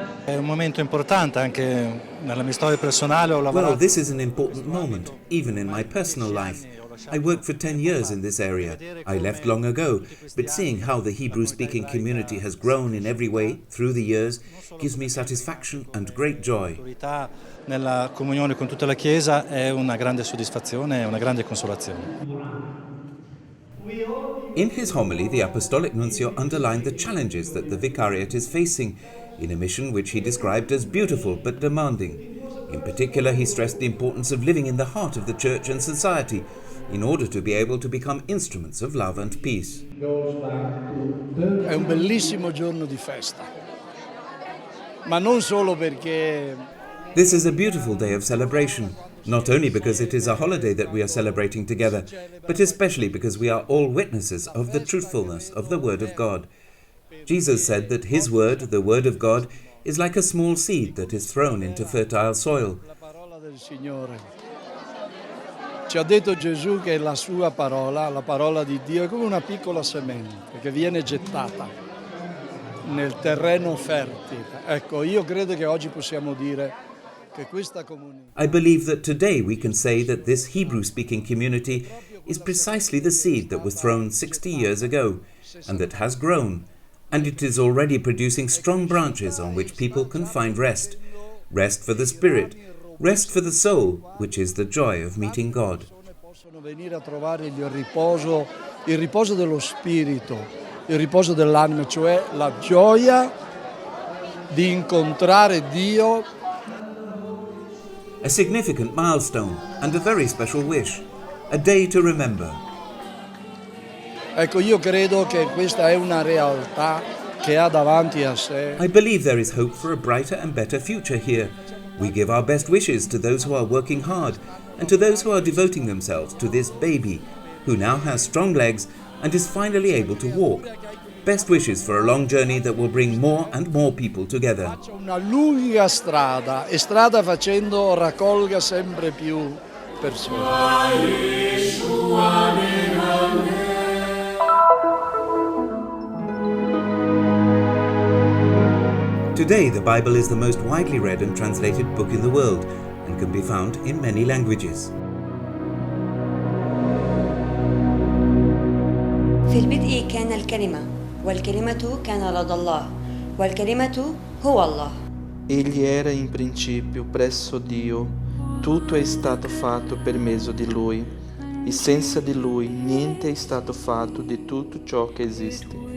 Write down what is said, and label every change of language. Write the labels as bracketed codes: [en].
[en] Well, this is an important moment, even in my personal life. I worked for 10 years in this area. I left long ago, but seeing how the Hebrew-speaking community has grown in every way through the years gives me satisfaction and great joy. [it] Nella comunione con tutta la Chiesa è una grande soddisfazione e una grande consolazione. [en] In his homily, the Apostolic Nuncio underlined the challenges that the Vicariate is facing in a mission which he described as beautiful but demanding. In particular, he stressed the importance of living in the heart of the Church and society in order to be able to become instruments of love and peace. [it] È un bellissimo giorno di festa, ma non solo perché [en] This is a beautiful day of celebration, not only because it is a holiday that we are celebrating together, but especially because we are all witnesses of the truthfulness of the Word of God. Jesus said that His Word, the Word of God, is like a small seed that is thrown into fertile soil. [it] la parola del Signore. Ci ha detto Gesù che la sua parola, la parola di Dio, è come una piccola semente che viene gettata nel terreno fertile. Ecco, io credo che oggi possiamo dire che questa comunità. [en] I believe that today we can say that this Hebrew-speaking community is precisely the seed that was thrown 60 years ago, and that has grown, and it is already producing strong branches on which people can find rest. Rest for the spirit, rest for the soul, which is the joy of meeting God. [it] Possono venire a trovare il riposo dello spirito, il riposo dell'anima, cioè la gioia di incontrare Dio. [en] A significant milestone and a very special wish, a day to remember. [it] Ecco, io credo che questa è una realtà che ha davanti a sé. [en] I believe there is hope for a brighter and better future here. We give our best wishes to those who are working hard and to those who are devoting themselves to this baby, who now has strong legs and is finally able to walk. Best wishes for a long journey that will bring more and more people together. [it] Faccia una lunga strada e strada facendo raccolga sempre più persone. [en] Today, the Bible is the most widely read and translated book in the world and can be found in many languages. [ar] في البدء كان الكلمة والكلمة كان لدى الله والكلمة هو الله. [it] Egli era in principio presso Dio, tutto è stato fatto per mezzo di Lui, e senza di Lui niente è stato fatto di tutto ciò che esiste.